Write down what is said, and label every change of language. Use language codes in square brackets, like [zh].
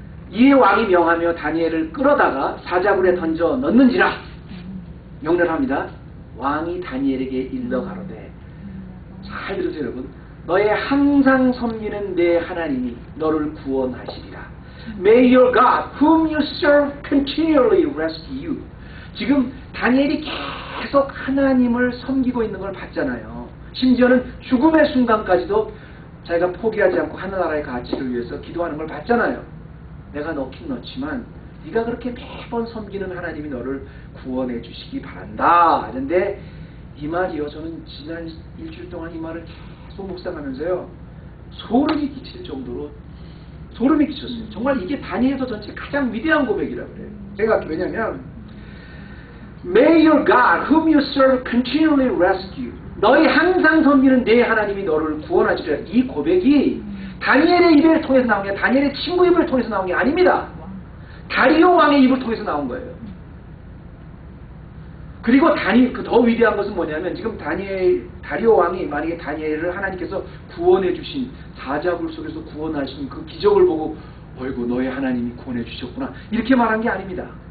[ko] 이 왕이 명하며 다니엘을 끌어다가 사자굴에 던져 넣는지라 명령을 합니다. 왕이 다니엘에게 일러 가로되, 잘 들으세요 여러분. 너의 항상 섬기는 내 하나님이 너를 구원하시리라. [en] May your God, whom you serve, continually rescue you. [ko] 지금 다니엘이 계속 하나님을 섬기고 있는 걸 봤잖아요. 심지어는 죽음의 순간까지도 자기가 포기하지 않고 하늘나라의 가치를 위해서 기도하는 걸 봤잖아요. 내가 넣긴 넣지만 네가 그렇게 매번 섬기는 하나님이 너를 구원해 주시기 바란다. 그런데 이 말이요, 저는 지난 일주일 동안 이 말을 계속 묵상하면서요, 소름이 끼칠 정도로 소름이 끼쳤어요. 정말 이게 다니엘서 전체 가장 위대한 고백이라고 그래요. 왜냐면 [en] May your God, whom you serve, continually rescue. [ko] 너희 항상 섬기는 내 하나님이 너를 구원하시리라. 이 고백이 다니엘의 입을 통해서 나온 게 아니라 다니엘의 친구 입을 통해서 나온 게 아닙니다. 다리오 왕의 입을 통해서 나온 거예요. 그리고 더 위대한 것은 뭐냐면, 지금 다리오 왕이 만약에 다니엘을 하나님께서 구원해 주신, 사자굴 속에서 구원하신 그 기적을 보고 어이구 너의 하나님이 구원해 주셨구나 이렇게 말한 게 아닙니다.